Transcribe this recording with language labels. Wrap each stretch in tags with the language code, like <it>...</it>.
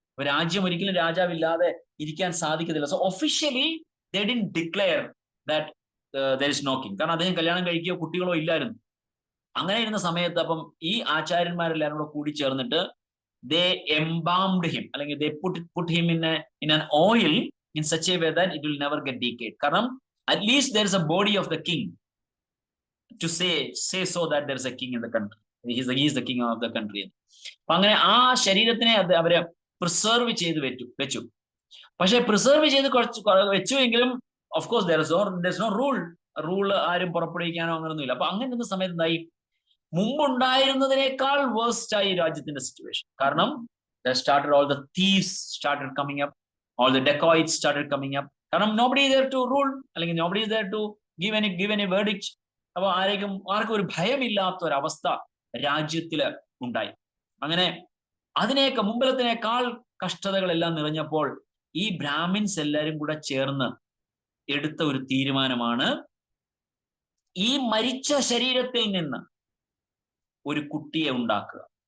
<ml>രാജ്യം ഒരിക്കലും രാജാവില്ലാതെ ഇരിക്കാൻ സാധിക്കത്തില്ല.</ml> <en>So officially they didn't declare that there is no king.</en> <ml>കാരണം അദ്ദേഹം കല്യാണം കഴിക്കുകയോ കുട്ടികളോ ഇല്ലായിരുന്നു. അങ്ങനെ ഇരുന്ന സമയത്ത് അപ്പം ഈ ആചാര്യന്മാരെല്ലാവരും കൂടെ കൂടി ചേർന്നിട്ട്</ml> <en>they embalmed him,</en> <ml>അല്ലെങ്കിൽ</ml> <en>they put him in an oil in such a way that it will never get decayed.</en> <ml>കാരണം</ml> <en>at least there is a body of the king to say so that there is a king in the country. He is the king of the country.</en> <ml>അപ്പൊ അങ്ങനെ ആ ശരീരത്തിനെ അവര് preserve ചെയ്ത് വെച്ചു. പക്ഷെ preserve ചെയ്ത് വെച്ചു എങ്കിലും</ml> <en>of course there is no</en> <ml>rule ആരും പുറപ്പെടുവിക്കാനോ അങ്ങനൊന്നുമില്ല. അപ്പൊ അങ്ങനെ ഇരുന്ന സമയത്ത് എന്തായി? മുമ്പുണ്ടായിരുന്നതിനേക്കാൾ വേഴ്സ്റ്റ് ആയി രാജ്യത്തിന്റെ സിറ്റുവേഷൻ. കാരണം</ml> <en>all the thieves started coming up, all the dacoits started coming up.</en> <ml>കാരണം</ml> <en>nobody is there to rule,</en> <ml>അല്ലെങ്കിൽ</ml> <en>nobody is there to give any verdict.</en> <ml>അപ്പൊ ആർക്കും ഒരു ഭയമില്ലാത്ത ഒരു അവസ്ഥ രാജ്യത്തില് ഉണ്ടായി. അങ്ങനെ മുമ്പിലത്തിനേക്കാൾ കഷ്ടതകളെല്ലാം നിറഞ്ഞപ്പോൾ ഈ ബ്രാഹ്മിൻസ് എല്ലാരും കൂടെ ചേർന്ന് എടുത്ത ഒരു തീരുമാനമാണ് ഈ മരിച്ച ശരീരത്തിൽ നിന്ന് ഒരു കുട്ടിയെ ഉണ്ടാക്കുക.</ml>